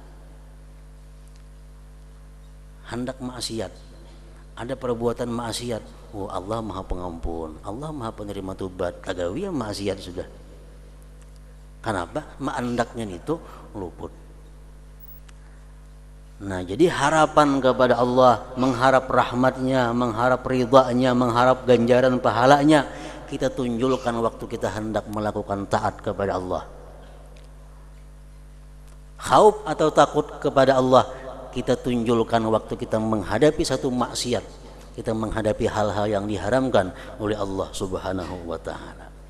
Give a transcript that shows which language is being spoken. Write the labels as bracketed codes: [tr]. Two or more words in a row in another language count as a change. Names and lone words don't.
[id] Hendak maksiat, ada perbuatan maksiat. Oh, Allah Maha Pengampun, Allah Maha Penerima Tobat. [bjn] Tagawi yang maksiat sudah. Kenapa? Mandaknya itu luput. [id] Nah, jadi harapan kepada Allah, mengharap rahmatnya, mengharap ridhanya, mengharap ganjaran pahalanya, kita tunjukkan waktu kita hendak melakukan taat kepada Allah. Khauf atau takut kepada Allah kita tunjukkan waktu kita menghadapi satu maksiat, kita menghadapi hal-hal yang diharamkan oleh Allah [ar] سبحانه وتعالى.